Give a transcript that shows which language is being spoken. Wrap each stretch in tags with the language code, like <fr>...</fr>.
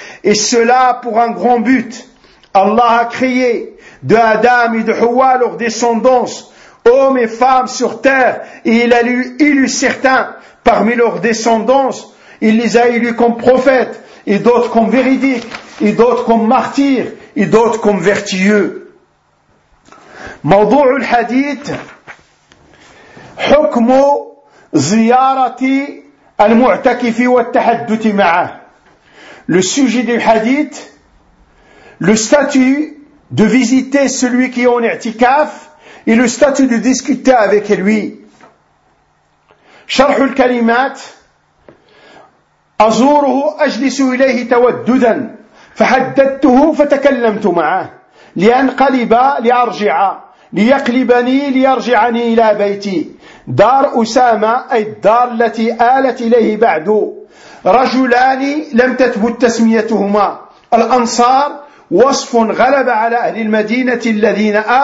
<fr>Et cela pour un grand but. Allah a crié de Adam et de Hawa leur descendance, hommes et femmes sur terre, et il a élu certains parmi leurs descendances, il les a élus comme prophètes, et d'autres comme véridiques, et d'autres comme martyrs, et d'autres comme vertueux.</fr> <ar>موضوع الحديث حكم زيارة المعتكف والتحدث معه.</ar> <fr>Le sujet du hadith, le statut de visiter celui qui est en i'tikaf et le statut de discuter avec lui.</fr> <ar>شرح الكلمات أزوره أجلس إليه توددا فحدثته فتكلمت معه لأنقلب لأرجع ليقلبني ليرجعني إلى بيتي دار أسامة أي الدار التي آلت إليه بعد رجلان لم تثبت تسميتهما الأنصار وصف غلب على أهل المدينة الذين</ar>